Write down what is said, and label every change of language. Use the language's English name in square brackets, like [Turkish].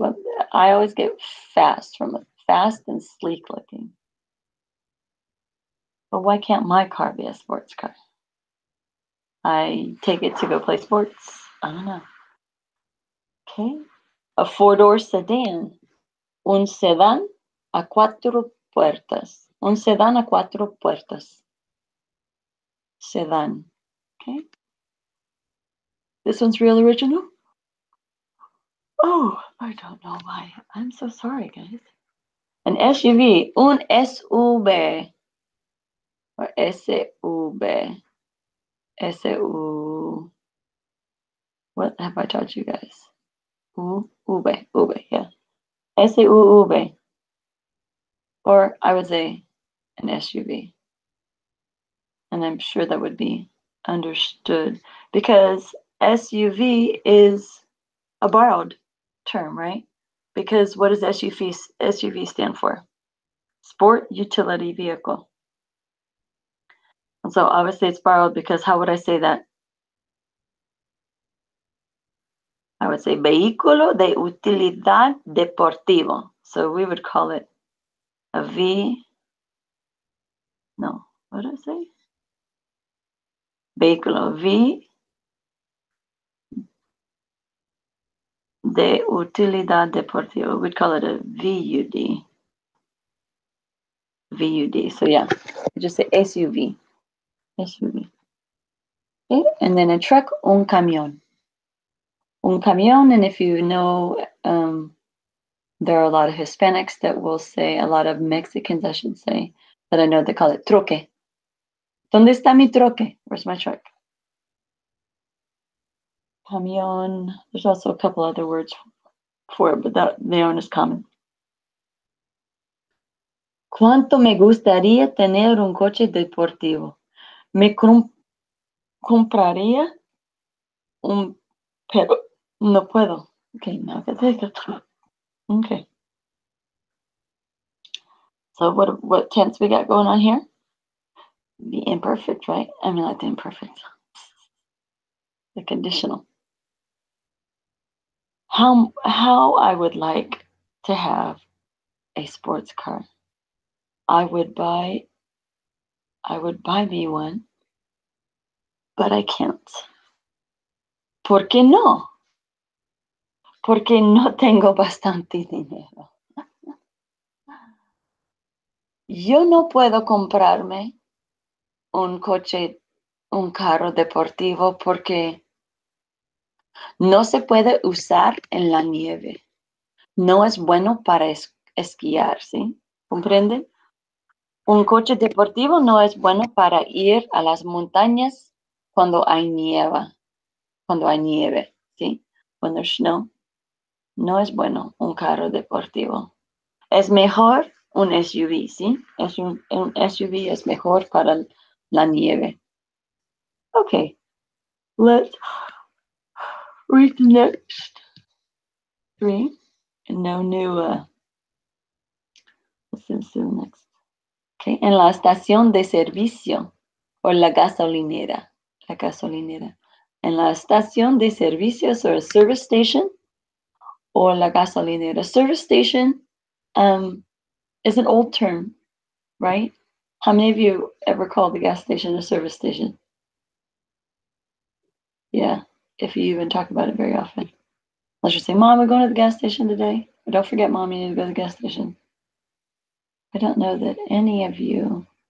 [English] Well, I always get fast from it, fast and sleek looking. But why can't my car be a sports car? I take it to go play sports. I don't know. Okay. A four-door sedan. [Spanish] Un sedán a cuatro puertas. Un sedán a cuatro puertas. [English] Sedan. Okay. This one's real original. Oh, I don't know why. I'm so sorry, guys. An SUV. [Spanish] Un SUV. [English] Or SUV. SU. What have I taught you guys? UV. UV, yeah. SUV. Or I would say an SUV. And I'm sure that would be understood because SUV is a borrowed term, right? Because what does SUV stand for? Sport Utility Vehicle. And so obviously it's borrowed because how would I say that? I would say [Spanish] vehículo de utilidad deportivo. [English] So we would call it a what did I say? [Spanish] Vehículo V de utilidad deportiva. [English] We'd call it a VUD. VUD. So yeah, just say SUV. SUV. Okay, and then a truck, [Spanish] un camión. Un camión, [English] and if you know, there are a lot of Hispanics that will say, a lot of Mexicans, I should say, that I know they call it troque. [Spanish] ¿Dónde está mi troque? [English] Where's my truck? Camión. There's also a couple other words for it, but they aren't as common. [Spanish] ¿Cuánto me gustaría tener un coche deportivo? Me compraría un, pero no puedo. [English] Okay, now okay. So what tense we got going on here? The imperfect, right? I mean, not the imperfect. The conditional. How I would like to have a sports car. I would buy me one, but I can't. [Spanish] ¿Por qué no? Porque no tengo bastante dinero. Yo no puedo comprarme un coche, un carro deportivo porque no se puede usar en la nieve. No es bueno para esquiar, ¿sí? ¿Comprenden? Un coche deportivo no es bueno para ir a las montañas cuando hay nieve, ¿sí? [English] When there's snow. [Spanish] No es bueno un carro deportivo. Es mejor un SUV, ¿sí? Un SUV es mejor para la nieve. [English] Okay, let's read the next three. And no new, let's do the next. [Spanish] Okay, en la estación de servicio o la gasolinera. La gasolinera. En la estación de servicios [English] or a service station [Spanish] or la gasolinera. [English] Service station is an old term, right? How many of you ever called the gas station a service station? Yeah, if you even talk about it very often. Let's just say, Mom, we're going to the gas station today. But don't forget, Mom, you need to go to the gas station. I don't know that any of you.